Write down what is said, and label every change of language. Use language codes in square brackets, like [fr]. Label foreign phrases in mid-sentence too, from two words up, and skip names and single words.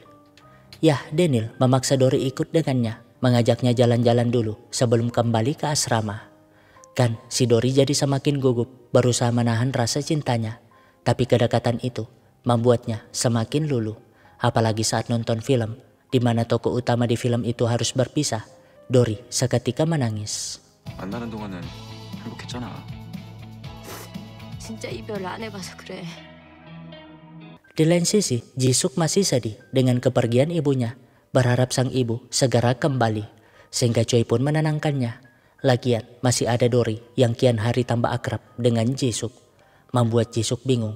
[id] Yah, Daniel memaksa Dory ikut dengannya, mengajaknya jalan-jalan dulu sebelum kembali ke asrama. Kan si Dory jadi semakin gugup berusaha menahan rasa cintanya. Tapi kedekatan itu membuatnya semakin luluh. Apalagi saat nonton film di mana tokoh utama di film itu harus berpisah. Dory seketika menangis. [ko] 만나는 동안은 행복했잖아. 진짜 이별 안 해봐서 그래. [id] Di lain sisi, Jisuk masih sedih dengan kepergian ibunya. Berharap sang ibu segera kembali. Sehingga Choi pun menenangkannya. Lagian masih ada Dory yang kian hari tambah akrab dengan Jisuk. Membuat Jisuk bingung.